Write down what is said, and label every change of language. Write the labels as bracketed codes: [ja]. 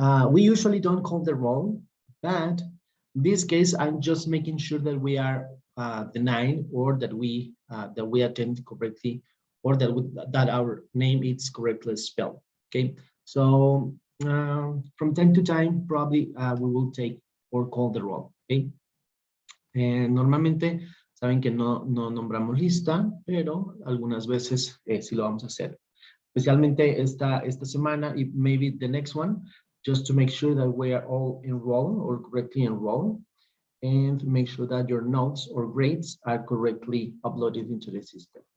[en] We usually don't call the roll, but in this case, I'm just making sure that we are the 9, or that we attend correctly, or that our name is correctly spelled. Okay, so from time to time, probably we will take or call the roll. [es] Okay, normalmente saben que no nombramos lista, pero algunas veces sí lo vamos a hacer. Especialmente esta semana, y [en] maybe the next one, just to make sure that we are all enrolled or correctly enrolled, and make sure that your notes or grades are correctly uploaded into the system.